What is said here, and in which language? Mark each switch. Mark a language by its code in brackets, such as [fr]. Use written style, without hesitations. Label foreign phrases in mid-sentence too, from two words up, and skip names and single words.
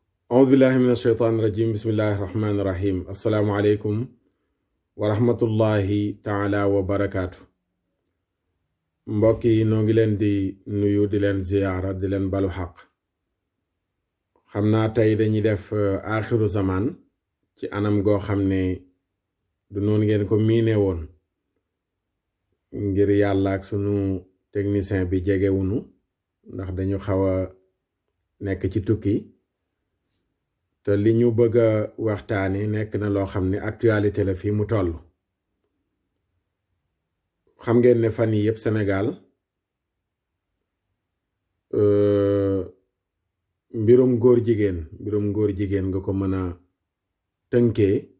[ar] أعوذ بالله من الشيطان الرجيم بسم الله الرحمن الرحيم السلام عليكم ورحمة الله تعالى وبركاته [wo] mbokk yi noo ngi leen di nuyu di leen ziyaara di leen balu xaq xam naa tey dañuy def aaxiru zaman ci anam goo xam ne du noonu ngeen ko miine woon ngir yàlla ak sunu technicien bi jegewunu ndax dañu xaw a nekk ci tukki te li ñu bëgg a waxtaani nekk na loo xam ne actualité la fii mu toll xam ngeen ne fan yi yëpp Sénégal mbirum góor jigéen nga ko mën a tënkee